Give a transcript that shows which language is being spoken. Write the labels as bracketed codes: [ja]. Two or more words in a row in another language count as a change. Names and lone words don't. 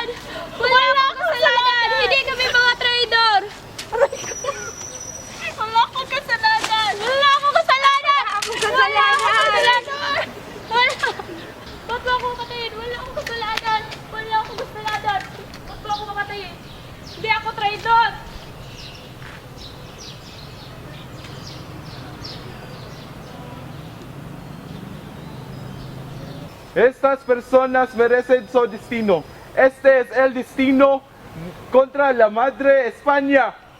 [tl] Wala akong kasalanan! Hindi kami mga traidor! Wala akong kasalanan! Wala akong kasalanan! Wala akong kasalanan! Wala! Ba't mo ako mapatayin? Wala akong kasalanan! Wala akong kasalanan! Ba't mo ako mapatayin? Hindi ako traidor! [es] Estas personas merecen su destino. Este es el destino contra la Madre España.